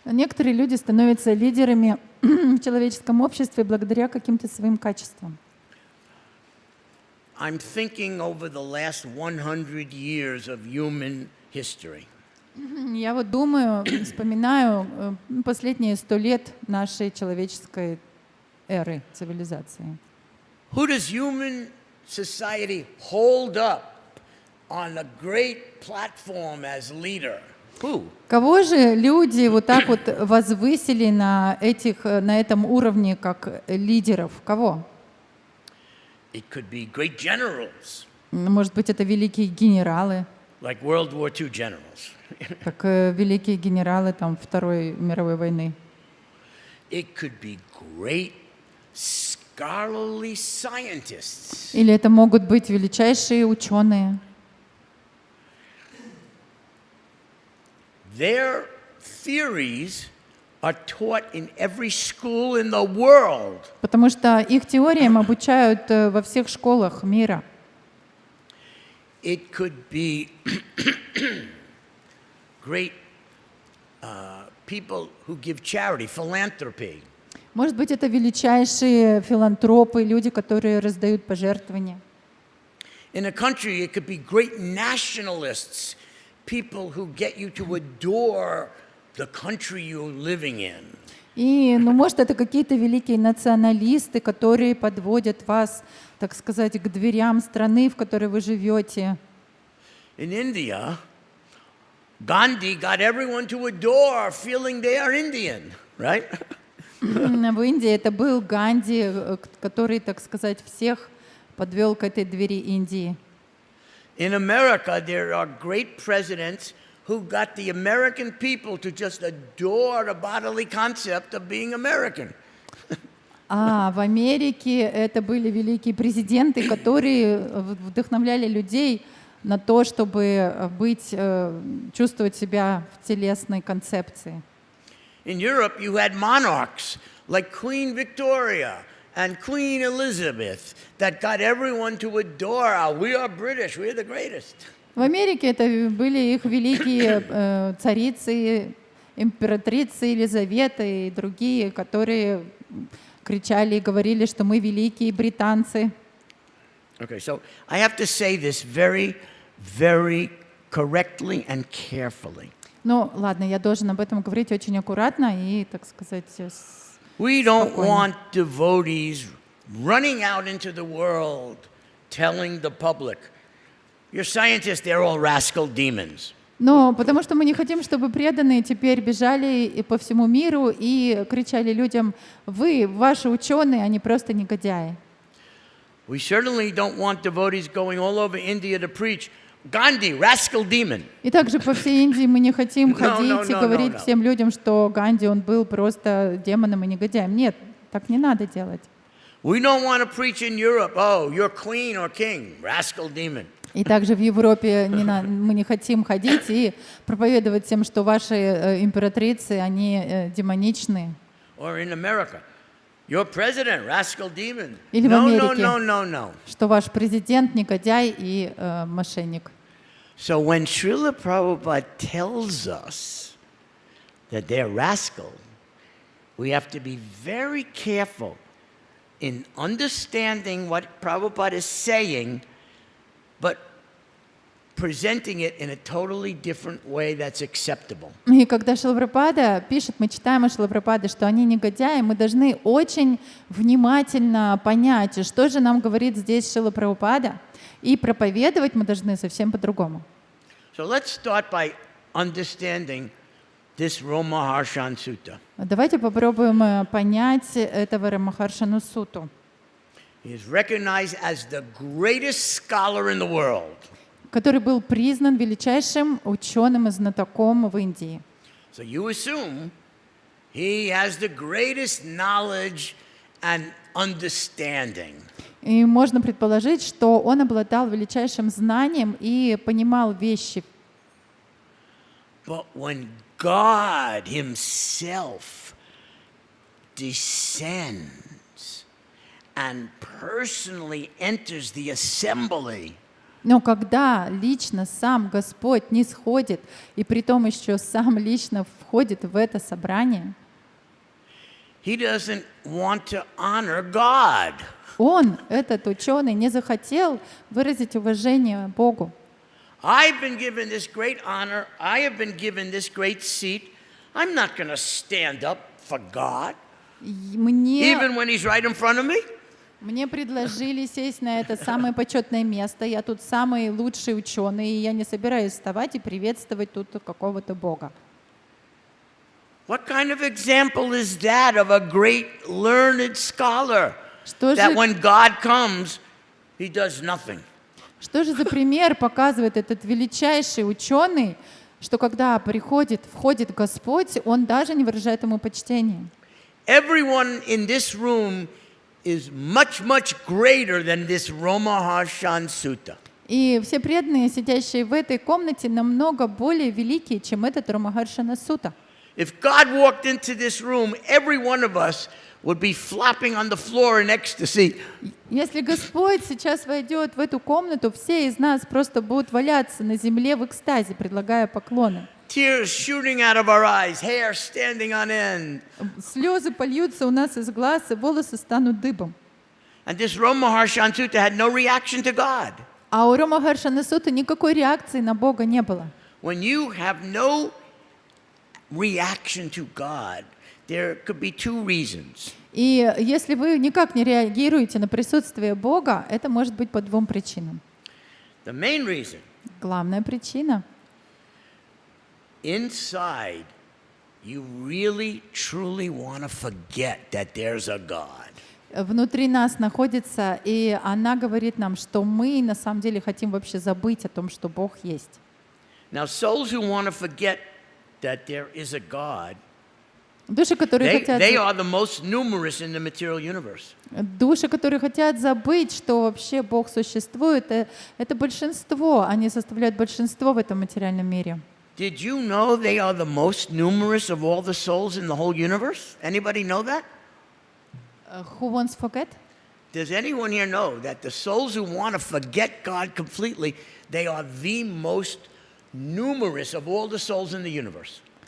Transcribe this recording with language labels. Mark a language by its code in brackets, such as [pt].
[ru] Некоторые люди становятся лидерами в человеческом обществе благодаря каким-то своим качествам. [en] I'm thinking over the last 100 years of human history. [ru] Я вот думаю, вспоминаю последние 100 лет нашей человеческой эры, цивилизации. [en] Who does human society hold up on a great platform as leader? Who? [ru] Кого же люди вот так вот возвысили на этом уровне как лидеров? Кого? [en] It could be great generals, [ru] Может быть, это великие генералы, [en] like World War II generals. [ru] как великие генералы Второй мировой войны. [en] It could be great scholarly scientists. [ru] Или это могут быть величайшие ученые. [en] Their theories are taught in every school in the world. [ru] Потому что их теориям обучают во всех школах мира. [en] It could be great people who give charity, philanthropy. [ru] Может быть, это величайшие филантропы, люди, которые раздают пожертвования. [en] In a country, it could be great nationalists, people who get you to adore the country you're living in. [ru] И, может, это какие-то великие националисты, которые подводят вас, так сказать, к дверям страны, в которой вы живете. [en] In India, Gandhi got everyone to adore, feeling they are Indian, right? [ru] В Индии это был Ганди, который, так сказать, всех подвел к этой двери Индии. [en] In America, there are great presidents who got the American people to just adore the bodily concept of being American. [ru] А в Америке это были великие президенты, которые вдохновляли людей на то, чтобы чувствовать себя в телесной концепции. [en] In Europe, you had monarchs like Queen Victoria and Queen Elizabeth that got everyone to adore, we are British, we're the greatest. [ru] В Америке это были их великие царицы, императрицы Елизавета и другие, которые кричали и говорили, что мы великие британцы. [en] Okay, so I have to say this very, very correctly and carefully. [ru] Ну, ладно, я должен об этом говорить очень аккуратно и, так сказать, [en] We don't [ru] спокойно. [en] want devotees running out into the world telling the public, your scientists, they're all rascal demons. [ru] Но потому что мы не хотим, чтобы преданные теперь бежали и по всему миру и кричали людям, ваши ученые, они просто негодяи. [en] We certainly don't want devotees going all over India to preach, Gandhi, rascal demon. [ru] И также по всей Индии мы не хотим ходить и говорить [en] no. [ru] всем людям, что Ганди, он был просто демоном и негодяем. Нет, так не надо делать. [en] We don't want to preach in Europe, oh, you're queen or king, rascal demon. [ru] И также в Европе мы не хотим ходить и проповедовать всем, что ваши императрицы, они демоничные. [en] Or in America, your president, rascal demon. [ru] Или в [en] No, [ru] Америке, [en] no. [ru] что ваш президент негодяй и мошенник. [en] So when Srila Prabhupada tells us that they're rascal, we have to be very careful in understanding what Prabhupada is saying, but presenting it in a totally different way that's acceptable. [ru] И когда Шрила Прабхупада пишет, мы читаем о Шрила Прабхупаде, что они негодяи, мы должны очень внимательно понять, что же нам говорит здесь Шрила Прабхупада, и проповедовать мы должны совсем по-другому. [en] So let's start by understanding this Romaharshan Sutta. [ru] Давайте попробуем понять этого Рамахаршану Сутту. [en] He is recognized as the greatest scholar in the world. [ru] Который был признан величайшим ученым и знатоком в Индии. [en] So you assume he has the greatest knowledge and understanding. [ru] И можно предположить, что он обладал величайшим знанием и понимал вещи. [en] But when God himself descends and personally enters the assembly, [ru] Но когда лично сам Господь нисходит, и притом еще сам лично входит в это собрание, [en] he doesn't want to honor God. [ru] он, этот ученый, не захотел выразить уважение Богу. [en] I've been given this great honor. I have been given this great seat. I'm not going to stand up for God, even when he's right in front of me. [ru] Мне предложили сесть на это самое почетное место. Я тут самый лучший ученый, и я не собираюсь вставать и приветствовать тут какого-то Бога. [en] What kind of example is that of a great learned scholar? [ru] Что [en] That [ru] же, [en] when God comes, he does nothing. [ru] что же за пример показывает этот величайший ученый, что когда входит Господь, он даже не выражает ему почтения? [en] Everyone in this room is much, much greater than this Romaharshan Sutta. [ru] И все преданные, сидящие в этой комнате, намного более великие, чем этот Рамахаршана Сута. [en] If God walked into this room, every one of us would be flopping on the floor in ecstasy. [ru] Если Господь сейчас войдет в эту комнату, все из нас просто будут валяться на земле в экстазе, предлагая поклоны. [en] Tears shooting out of our eyes, hair standing on end. [ru] Слезы польются у нас из глаз, и волосы станут дыбом. [en] And this Romaharshan Sutta had no reaction to God. [ru] А у Рамахаршана Суты никакой реакции на Бога не было. [en] When you have no reaction to God, there could be two reasons. [ru] И если вы никак не реагируете на присутствие Бога, это может быть по двум причинам. [en] The main reason, [ru] Главная причина — [en] inside, you really, truly want to forget that there's a God. [ru] внутри нас находится, и она говорит нам, что мы на самом деле хотим вообще забыть о том, что Бог есть. [en] Now, souls who want to forget that there is a God, [ru] Души, которые [en] they are the most numerous in the material universe. [ru] хотят забыть, что вообще Бог существует, это большинство, они составляют большинство в этом материальном мире. [en] Did you know they are the most numerous of all the souls in the whole universe? Anybody know that? Who wants to forget? Does anyone here know that the souls who want to forget God completely, they are the most numerous of all the souls in the universe?